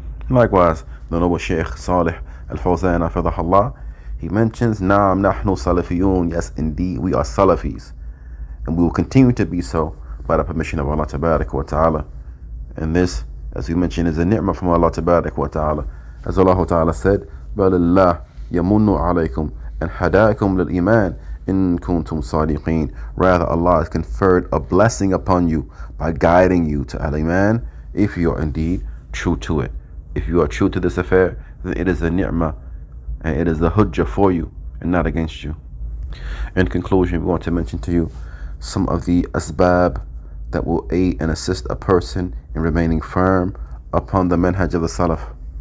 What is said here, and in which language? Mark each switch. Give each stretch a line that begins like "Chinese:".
English: Likewise, the noble Shaykh Salih al-Fawzan حفظه Allah, he mentions,
Arabic: Naam nahnu Salafiyun,
English: yes indeed we are Salafis, and we will continue to be so by the permission of Allah Tabarak wa Ta'ala. And this, as we mentioned, is a ni'mah from Allah Tabarak wa Ta'ala. As Allah Ta'ala said,
Arabic: بَلِ اللَّهِ يَمُنُّ عَلَيْكُمْ أَنْ هَدَاكُمْ لِلْإِيمَانِ إِن كُنْتُمْ صَادِقِينَ.
English: Rather, Allah has conferred a blessing upon you by guiding you to Al-Iman if you are indeed true to it. If you are true to this affair, then it is a ni'mah and it is a hujjah for you and not against you. In conclusion, we want to mention to you some of the asbab that will aid and assist a person in remaining firm upon the manhaj of the Salaf.